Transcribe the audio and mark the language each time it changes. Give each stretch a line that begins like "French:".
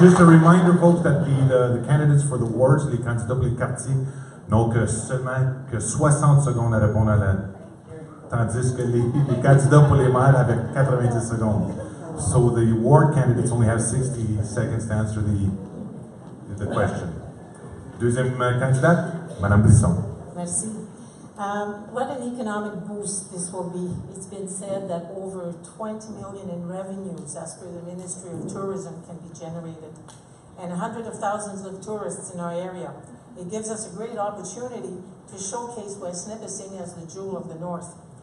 English: Just a reminder, folks, that the candidates for the wards,
French: les candidats pour les quartiers, n'ont que seulement 60 secondes à répondre à la... Tandis que les candidats pour les maires avec 90 secondes.
English: So the ward candidates only have 60 seconds to answer the question.
French: Deuxième candidate, Madame Brisson. Merci.
English: What an economic boost this will be. It's been said that over 20 million in revenues, as per the Ministry of Tourism, can be generated, and hundreds of thousands of tourists in our area. It gives us a great opportunity to showcase West Nipissing as the jewel of the North.